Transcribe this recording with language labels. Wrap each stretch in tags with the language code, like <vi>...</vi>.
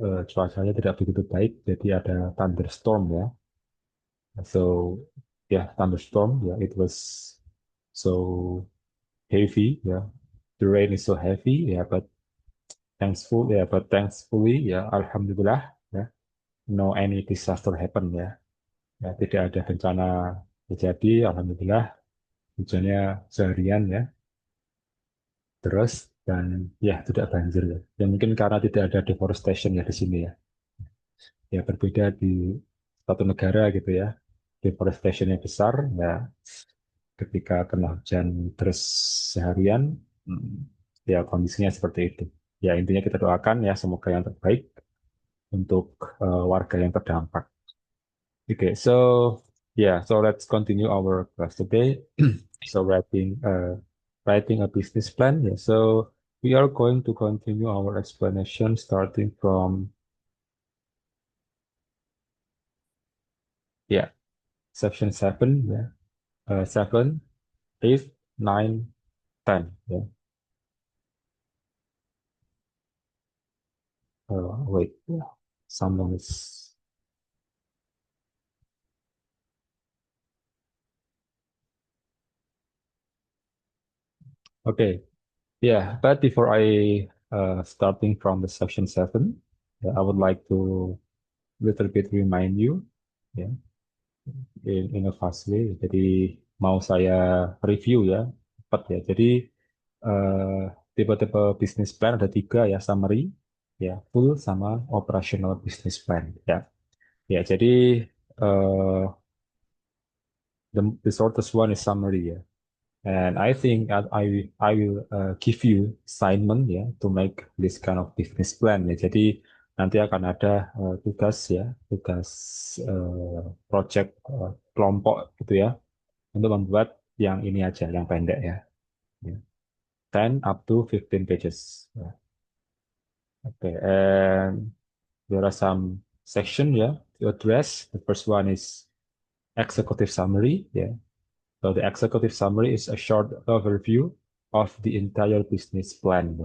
<id>Cuacanya tidak begitu baik jadi ada thunderstorm ya.</id> <en>So yeah, thunderstorm ya, it was so heavy ya. The rain is so heavy ya, but thankfully ya, alhamdulillah ya, no any disaster happen ya.</en> <id>Ya, tidak ada bencana terjadi, alhamdulillah. Hujannya seharian ya, terus dan ya tidak banjir ya. Ya mungkin karena tidak ada deforestation ya di sini ya. Ya berbeda di satu negara gitu ya. Deforestationnya besar ya. Ketika kena hujan terus seharian, hmm, ya kondisinya seperti itu. Ya intinya kita doakan ya semoga yang terbaik untuk warga yang terdampak.</id> <en>Okay, so yeah, so let's continue our class today. So writing a business plan. Yeah, so we are going to continue our explanation starting from yeah section 7. Yeah, 7, 8, 9, 10. Yeah. Wait. Yeah. Someone is okay. Yeah, but before I starting from the section 7, yeah, I would like to little bit remind you. Yeah. In a fast way.</en> <id>Jadi mau saya review ya, cepat ya. Jadi eh, tipe-tipe business plan ada tiga ya, summary, ya, full sama operational business plan ya.</id> <en>Ya,</en> <id>jadi eh,</id> <en>the shortest one is summary ya. And I think I will give you assignment ya to make this kind of business plan ya.</en> <id>Jadi nanti akan ada tugas ya, tugas project kelompok gitu ya untuk membuat yang ini aja, yang pendek ya.</id> <en>Ya. 10 up to 15 pages. Ya. Okay, and there are some section ya to address. The first one is executive summary. Ya. So the executive summary is a short overview of the entire business plan.</en>